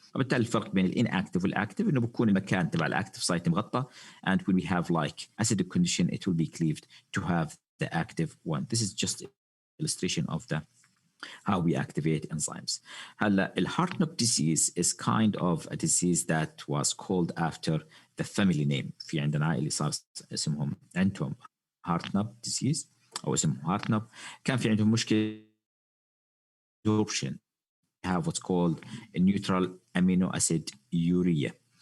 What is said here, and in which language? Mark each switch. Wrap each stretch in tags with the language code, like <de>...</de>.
<ar>وبالتالي الفرق بين الانactive والاكتف انه بكون المكان تبع الاكتف سايت مغطى, and when we have like acidic condition it will be cleaved to have the active one.</ar> <en>This is just illustration of the how we activate enzymes. هلا الهارتنب disease is kind of a disease that was called after the family name.</en> <ar>في عندنا عائلة صار اسمهم عندهم هارتنب disease او اسمهم هارتنب. كان في عندهم مشكلة absorption.</ar> <en>Have what's called a neutral amino acid urea.</en>